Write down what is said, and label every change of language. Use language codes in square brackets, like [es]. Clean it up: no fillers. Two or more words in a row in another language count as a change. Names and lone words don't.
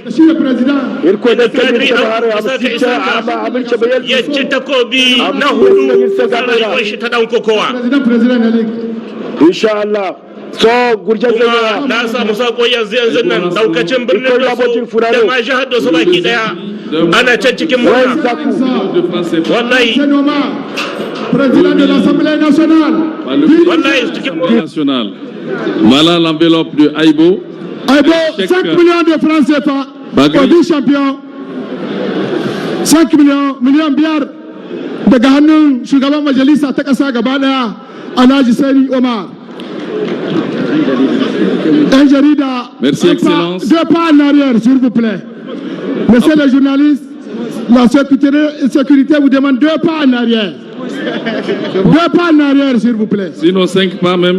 [ha] Da Kadri Abdou Isaka ya ci takobi na hudu a rayuwar shi ta dan kokowa. Inshallah. So gurjan kuma na samu sako yanzu nan daukacin birnin Doso da ma jihar Doso baki daya ana can cikin murna wallahi [fr] Président de l'Assemblée nationale. [ha] Wallahi cikin murna [fr] national. Voilà l'enveloppe de Aibo. Aibo, 5 millions de francs CFA au vice-champion. [ha] 5 millions biyar daga hannun shugaban majalisa ta kasa gaba daya Alhaji Sani Omar. Un jarida. [fr] Merci, Excellence. Deux pas en arrière, s'il vous plaît. Monsieur le journaliste, la sécurité vous demande 2 pas en arrière. 2 pas en arrière, s'il vous plaît. Sinon 5 pas même.